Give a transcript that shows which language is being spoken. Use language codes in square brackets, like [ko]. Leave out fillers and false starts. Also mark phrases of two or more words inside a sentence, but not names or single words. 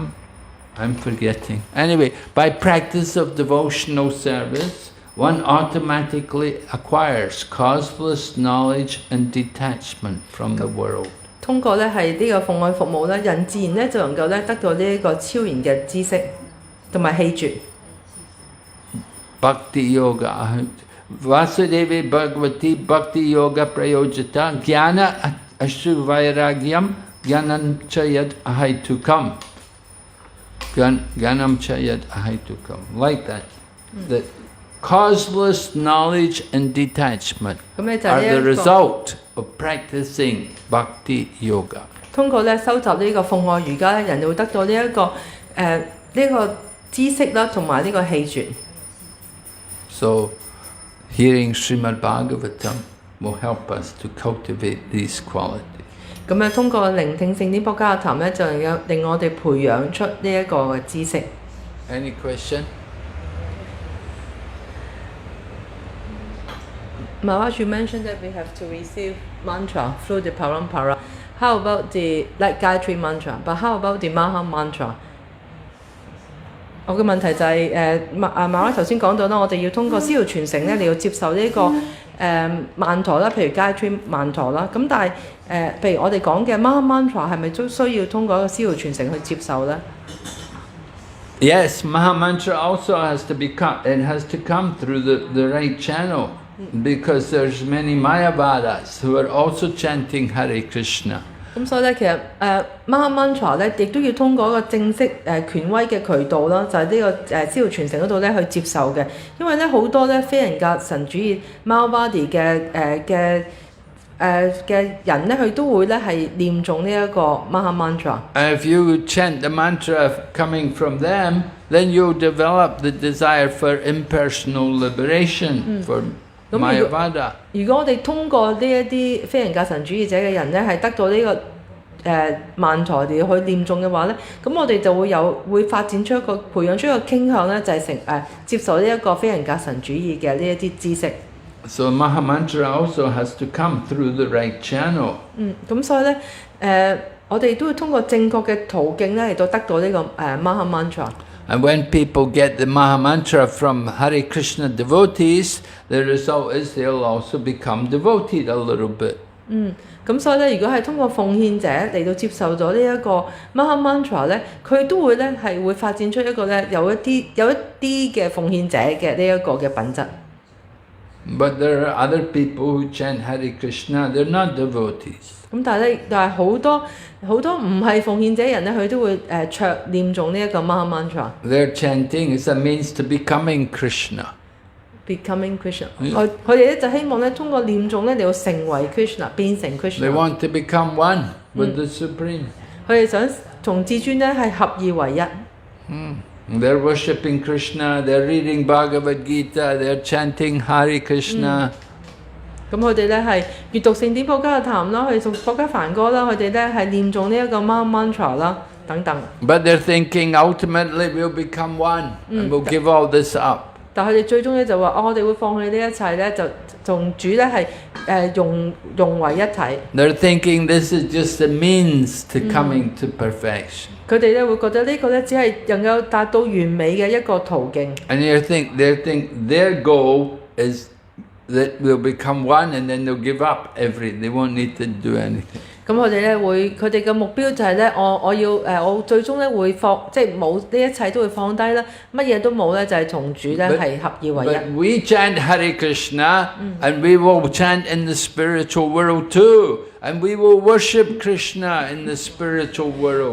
[en] I'm forgetting. Anyway, by practice of devotional service, one automatically acquires causeless knowledge and detachment from the world. [yue] 通過咧係呢個奉愛服務咧，人自然咧就能夠咧得到呢一個超然嘅知識同埋棄絕。 [sa] भक्ति योग वासुदेवे भगवति भक्ति योग प्रयोजित ज्ञान आशु वैराग्यं ज्ञानं च यद् अहैतुकम्. ज्ञानं च यद् अहैतुकम्. [en] Like that. That causeless knowledge and detachment are the result of practicing Bhakti Yoga. [yue] 通過咧收集呢個奉愛瑜伽咧，人就會得到呢一個呢個知識啦，同埋呢個棄絕。 [en] So, hearing Srimad Bhagavatam will help us to cultivate these qualities. [yue] 咁咧，通過聆聽聖典博伽談咧，就能夠令我哋培養出呢一個嘅知識。 [en] Any question? Maharaj, you mentioned that we have to receive mantra through the parampara. How about like Gayatri mantra? But how about the Maha mantra? [yue] 我嘅問題就係Maharaj頭先講到啦，我哋要通過師父傳承咧，你要接受呢個曼陀啦，譬如 Gayatri 曼陀啦。咁但係譬如我哋講嘅 Maha mantra 係咪都需要通過一個師父傳承去接受咧？ [en] Yes, Maha mantra also has to come through the right channel. Because there's many Mayavadas who are also chanting Hare Krishna. [yue] 咁所以咧，其實Maha mantra 咧，亦都要通過一個正式權威嘅渠道啦，就係呢個師父傳承嗰度咧去接受嘅。因為咧好多咧非人格神主義 Mayavadi 嘅人咧，佢都會咧係念誦呢一個 Maha mantra。 [en] If you chant the mantra coming from them, then you'll develop the desire for impersonal liberation, for Mayavada. [yue] 如果我哋通過呢一啲非人格神主義者嘅人咧，係得到呢個曼陀嚟去念誦嘅話咧，咁我哋就會發展出培養出一個傾向咧，就係接受呢一個非人格神主義嘅呢一啲知識。 [en] So Maha mantra also has to come through the right channel. [yue] 咁所以咧我哋都要通過正確嘅途徑咧嚟到得到呢個 Maha mantra。 [en] And when people get the Maha mantra from Hare Krishna devotees, the result is they'll also become devoted a little bit. [yue] 咁所以咧，如果係通過奉獻者嚟到接受咗呢一個 Maha mantra 咧，佢都會咧係會發展出一個咧有一啲嘅奉獻者嘅呢一個嘅品質。 [en] But there are other people who chant Hare Krishna, they're not devotees. [yue] 咁但係好多唔係奉獻者人咧，佢都會念誦呢一個 Maha Mantra。 [en] Their chanting is a means to becoming Krishna。Becoming Krishna， [yue] 佢哋咧就希望咧通過念誦咧嚟到成為 Krishna， 變成 Krishna。 [en] They want to become one with the Supreme。 [yue] 佢哋想同至尊咧係合二為一。 [en] They're worshipping Krishna, they're reading Bhagavad Gita, they're chanting Hare Krishna。 [yue] 咁佢哋咧係閱讀聖典普加嘅談啦，佢哋讀普加梵歌啦，佢哋咧係念誦呢一個 Maha Mantra 啦，等等。 [en] But they're thinking ultimately we'll become one and we'll give all this up。 [yue] 但係佢哋最終咧就話：我哋會放棄呢一切咧，就同主咧係融為一體。 [en] They're thinking this is just a means to coming to perfection。 [yue] 佢哋咧會覺得呢個咧只係能夠達到完美嘅一個途徑。 [en] And they think their goal is that we'll become one and then they'll give up they won't need to do anything。 [yue] 咁佢哋咧佢哋嘅目標就係咧，我最終咧會即係冇呢一切都會放低啦，乜嘢都冇咧，就係同主咧係合二為一。 [en] But we chant Hare Krishna and we will chant in the spiritual world too. And we will worship Krishna in the spiritual world。